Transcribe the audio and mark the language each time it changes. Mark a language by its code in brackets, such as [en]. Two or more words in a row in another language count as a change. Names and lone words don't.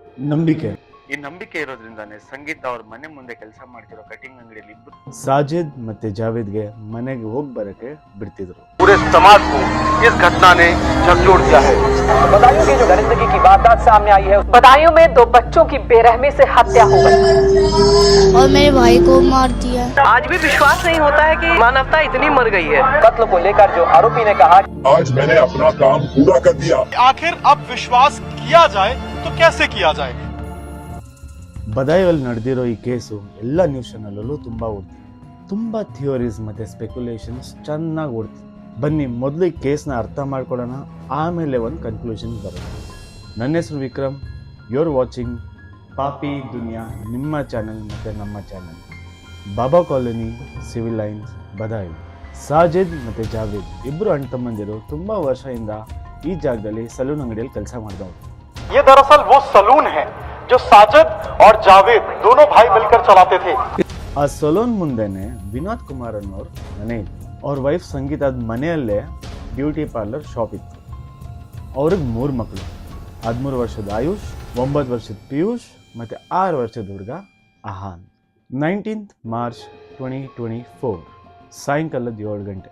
[kn] ನಂಬಿಕೆ. ಈ ನಂಬಿಕೆ ಇರೋದ್ರಿಂದಾನೆ ಸಂಗೀತ ಅವ್ರ ಮನೆ ಮುಂದೆ ಕೆಲಸ ಮಾಡ್ತಿರೋ ಕಟಿಂಗ್ ಅಂಗಡಿಯಲ್ಲಿ ಇಬ್ರು ಸಾಜಿದ್ ಮತ್ತೆ ಜಾವೇದ್ಗೆ ಮನೆಗೆ ಹೋಗಿ ಬರಕ್ಕೆ ಬಿಡ್ತಿದ್ರು. [hi] पूरे समाज को इस घटना ने झकझोर दिया है। बदायूं की जो दरिंदगी की वारदात सामने आई है, बदायूं में 2 बच्चों की बेरहमी से हत्या हो गई और मेरे भाई को मार दिया। आज भी विश्वास नहीं होता है कि मानवता इतनी मर गई है। कत्ल को लेकर जो आरोपी ने कहा, आज मैंने अपना काम पूरा कर दिया। आखिर अब विश्वास किया जाए तो कैसे किया जाए? [kn] ಬದಾಯಲ್ಲಿ ನಡೆದಿರೋ ಈ ಕೇಸು ಎಲ್ಲ ನ್ಯೂಸ್ ಚಾನಲಲ್ಲೂ ತುಂಬ ಓಡ್ತಿದೆ. ತುಂಬ ಥಿಯೋರೀಸ್ ಮತ್ತು ಸ್ಪೆಕ್ಯುಲೇಷನ್ಸ್ ಚೆನ್ನಾಗಿ ಓಡ್ತಿದೆ. ಬನ್ನಿ ಮೊದಲು ಈ ಕೇಸ್ನ ಅರ್ಥ ಮಾಡ್ಕೊಳ್ಳೋಣ, ಆಮೇಲೆ ಒಂದು ಕನ್ಕ್ಲೂಷನ್ ಬರೋಣ. ನನ್ನ ಹೆಸರು ವಿಕ್ರಮ್, [en] you are watching [kn] ಪಾಪಿ ದುನಿಯಾ, ನಿಮ್ಮ ಚಾನಲ್ ಮತ್ತು ನಮ್ಮ ಚಾನಲ್. ಬಾಬಾ ಕಾಲೋನಿ, ಸಿವಿಲ್ ಲೈನ್ಸ್, ಬದಾಯಿ. ಸಾಜಿದ್ ಮತ್ತು ಜಾವೇದ್ ಇಬ್ಬರು ಅಣ್ಣ ತಮ್ಮಂದಿರು ತುಂಬ ವರ್ಷದಿಂದ ಈ ಜಾಗದಲ್ಲಿ ಸಲೂನ್ ಅಂಗಡಿಯಲ್ಲಿ ಕೆಲಸ ಮಾಡಿದವರು. [hi] ये दरअसल वो सलून है जो साजिद और जावेद दोनों भाई मिलकर चलाते थे। [kn] ಆ ಸಲೂನ್ ಮುಂದೆನೆ ವಿನೋದ್ ಕುಮಾರ್ ಅನ್ನೋರು ಮನೆ ಇತ್ತು. ಅವ್ರ ವೈಫ್ ಸಂಗೀತದ ಮನೆಯಲ್ಲೇ [en] beauty parlour shop [kn] ಇತ್ತು. ಅವ್ರಿಗೆ 3 ಮಕ್ಕಳು, 13 ವರ್ಷದ ಆಯುಷ್, 9 ವರ್ಷದ ಪಿಯೂಷ್ ಮತ್ತು 6 ವರ್ಷದ ಹುಡುಗ ಅಹಾನ್. 19th ಮಾರ್ಚ್ 2024 ಸಾಯಂಕಾಲದ 7 ಗಂಟೆ.